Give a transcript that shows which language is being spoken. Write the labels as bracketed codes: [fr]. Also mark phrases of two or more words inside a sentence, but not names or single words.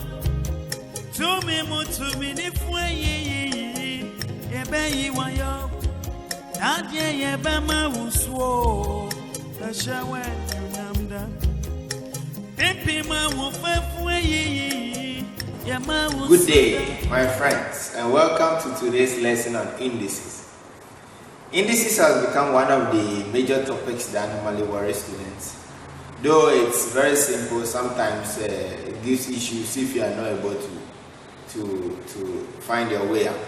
[en] To me ni fue ye. Ebe yi wa yo. Nadie ebe ma wo so. La shawe namda. Pimpi ma wo fafu ye. Good day, my friends, and welcome to today's lesson on indices. Indices has become one of the major topics that normally worry students. Though it's very simple, sometimes it gives issues if you are not able to find your way out.